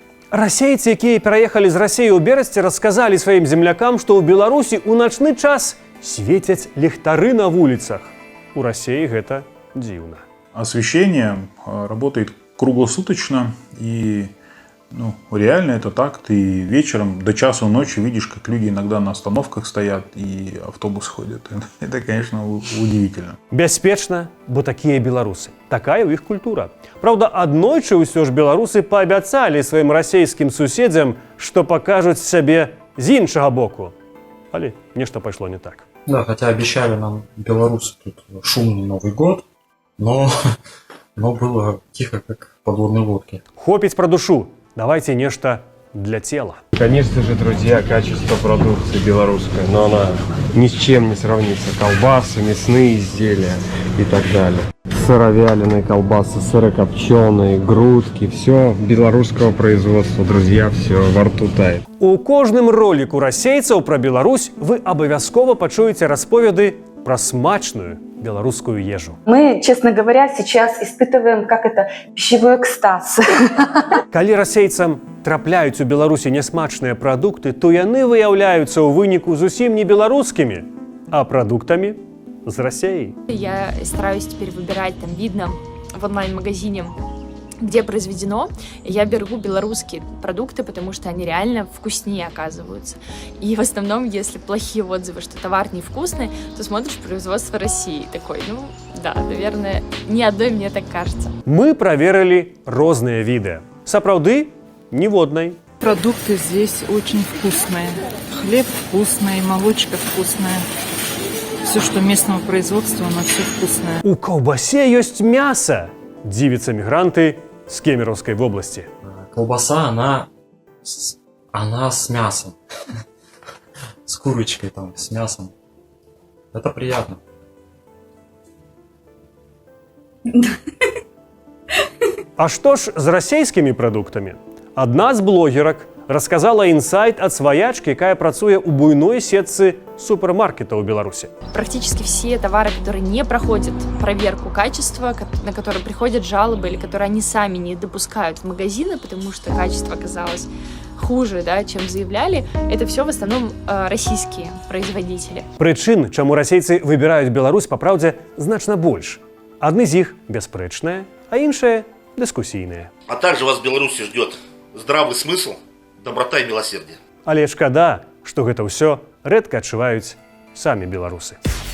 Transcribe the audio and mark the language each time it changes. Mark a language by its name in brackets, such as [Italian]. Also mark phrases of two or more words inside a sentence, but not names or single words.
[Belarusian] Расейцы, якія пераехалі з Расіі ў берасці, расказалі сваім землякам, што ў Беларусі ў начны час Светяць ліхтары на вуліцах. У Расіі гэта дзіўна. [Russian] Освещение работает круглосуточно, и реально это так. Ты вечером до часу ночи видишь, как люди иногда на остановках стоят и автобус ходит. Это, конечно, удивительно. [Belarusian] Бяспечна, бо такія беларусы. Такая ў іх культура. Праўда, аднойчы ўсё ж беларусы паабяцалі сваім расейскім суседзям, што пакажуць сябе з іншага боку. Але нешта пайшло не так. [Russian] Да, хотя обещали нам белорусы тут шумный Новый год, но было тихо, как в подводной лодке. [Belarusian] Хопіць пра душу. Давайте нешта для тела. [Russian] Конечно же, друзья, качество продукции белорусской, но она ни с чем не сравнится. Колбасы, мясные изделия и так далее. Сыровяленые колбасы, сырокопченые, грудки, все белорусского производства, друзья, все во рту тает. [Belarusian] У кожным роліку расейцаў пра Беларусь вы абавязкова пачуеце расповеды пра смачную беларускую ежу. [Russian] Мы, честно говоря, сейчас испытываем, как это, пищевой экстаз. [Belarusian] Калі расейцам трапляюць у Беларусі нясмачныя прадукты, то яны выяўляюцца ў выніку зусім не беларускімі, а прадуктамі з Расіі. [Russian] Я стараюсь теперь выбирать, там видно в онлайн-магазине, где произведено. Я беру белорусские продукты, потому что они реально вкуснее оказываются. И в основном, если плохие отзывы, что товар невкусный, то смотришь производство России. Такой, да, наверное, ни одной мне так кажется. Мы проверили [Belarusian] розныя відэа. Сапраўды, ніводнай. [Russian] Продукты здесь очень вкусные. Хлеб вкусный, молочка вкусная. Все, что местного производства, оно все вкусное. [Belarusian] У каўбасе ёсць мяса, дзівяцца мігранты з Кемеровской области. [Russian] Колбаса, она с мясом. С курочкой там, с мясом. Это приятно. [Belarusian] А што ж з расійскімі прадуктамі? Адна з блогерак расказала інсайт ад сваячкі, якая працуе ў буйной сетцы супермаркетаў у Беларусі. [Russian] Практически все товары, которые не проходят проверку качества, на которые приходят жалобы или которые они сами не допускают в магазины, потому что качество оказалось хуже, да, чем заявляли, это все в основном российские производители. [Belarusian] Прычын, чаму расейцы выбіраюць Беларусь, па праўдзе, значна больш. Адны з іх бяспрэчныя, а іншыя дыскусійныя. [Russian] А также вас в Беларуси ждет здравый смысл, доброта и милосердие. [Belarusian] Але шкада, што гэта ўсё рэдка адчуваюць самі беларусы.